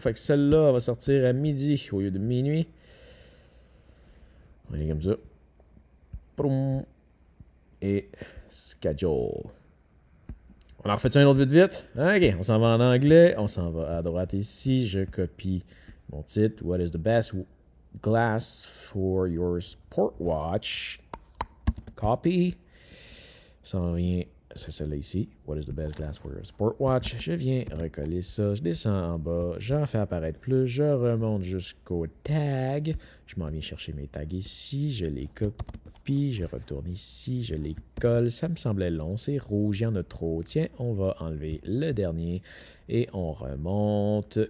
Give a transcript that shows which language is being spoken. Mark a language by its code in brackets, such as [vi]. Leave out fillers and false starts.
[fr] Fait que celle-là va sortir à midi au lieu de minuit. On est comme ça. Proum. Et schedule. On en refait un autre vite? OK, on s'en va en anglais. On s'en va à droite ici. Je copie mon titre. [en] What is the best glass for your sport watch? Copy. [fr] Ça en vient. C'est celle-là ici. [en] What is the best glass for your sport watch? [fr] Je viens recoller ça. Je descends en bas. J'en fais apparaître plus. Je remonte jusqu'au tag. Je m'en viens chercher mes tags ici. Je les copie. Je retourne ici. Je les colle. Ça me semblait long. C'est rouge. Il y en a trop. Tiens, on va enlever le dernier. Et on remonte.